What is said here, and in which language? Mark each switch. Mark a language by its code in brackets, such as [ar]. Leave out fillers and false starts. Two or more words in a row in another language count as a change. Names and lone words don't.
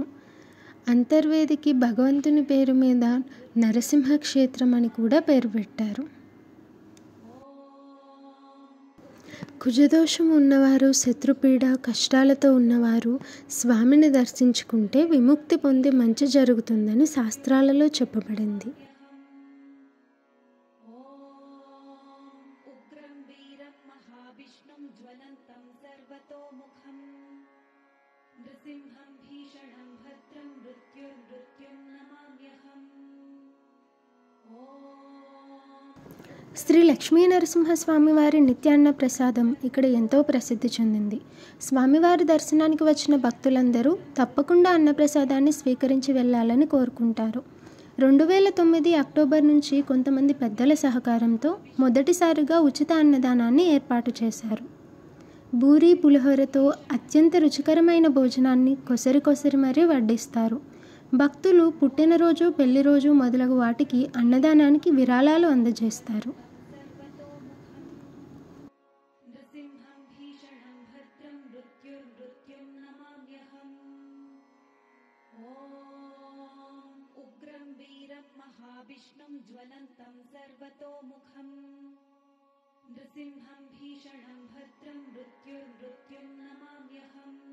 [te] అంతర్వేదికి భగవంతుని పేరు మీద నరసింహ క్షేత్రం అని కూడా పేరు పెట్టారు. కుజదోషం ఉన్నవారు, శత్రుపీడ కష్టాలతో ఉన్నవారు స్వామిని దర్శించుకుంటే విముక్తి పొంది మంచి జరుగుతుందని శాస్త్రాలలో చెప్పబడింది. [sa] ज्वलन्तं सर्वतोमुखं नृसिंहं भीषणं भद्रं मृत्युर्मृत्युं नमाम्यहम् [te] శ్రీ లక్ష్మీ నరసింహస్వామి వారి నిత్యాన్న ప్రసాదం ఇక్కడ ఎంతో ప్రసిద్ధి చెందింది. స్వామివారి దర్శనానికి వచ్చిన భక్తులందరూ తప్పకుండా అన్నప్రసాదాన్ని స్వీకరించి వెళ్ళాలని కోరుకుంటారు. 2009 అక్టోబర్ నుంచి కొంతమంది పెద్దల సహకారంతో మొదటిసారిగా ఉచిత అన్నదానాన్ని ఏర్పాటు చేశారు. బూరి పులిహోరతో అత్యంత రుచికరమైన భోజనాన్ని కొసరి మరీ వడ్డిస్తారు. భక్తులు పుట్టినరోజు, పెళ్లి రోజు మొదలగు వాటికి అన్నదానానికి విరాళాలు అందజేస్తారు. [sa] महाविष्णुं ज्वलन्तं सर्वतोमुखं नृसिंहं भीषणं भद्रं मृत्युर्मृत्युं नमाम्यहम्